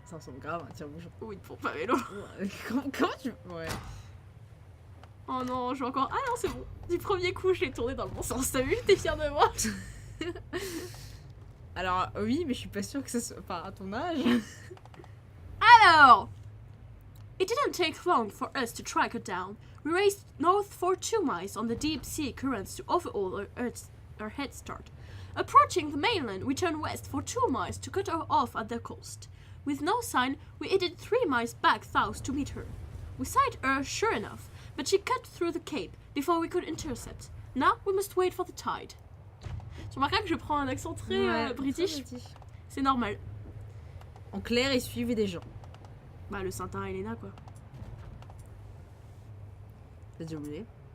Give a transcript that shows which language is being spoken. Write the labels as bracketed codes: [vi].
[fr] Ça ressemble grave à un tire-bouchon. Ou une pompe à vélo. Ouais, comment tu. Ouais. Oh non, je vais encore. Ah non, c'est bon. Du premier coup, je l'ai tourné dans le bon sens. T'as vu? T'es fière de moi? Alors, oui, mais je suis pas sûre que ça soit. Enfin, à ton âge. Alors! [en] It didn't take long for us to track her down. We raced north for 2 miles on the deep sea currents to overhaul our head start. Approaching the mainland, we turned west for 2 miles to cut her off at the coast. With no sign, we headed 3 miles back south to meet her. We sighted her, sure enough, but she cut through the cape before we could intercept. Now we must wait for the tide. [fr] Tu remarqueras que je prends un accent très british. C'est normal. En clair, ils suivent des gens. Bah, le Saint-Anne Elena, quoi. T'as déjà oublié?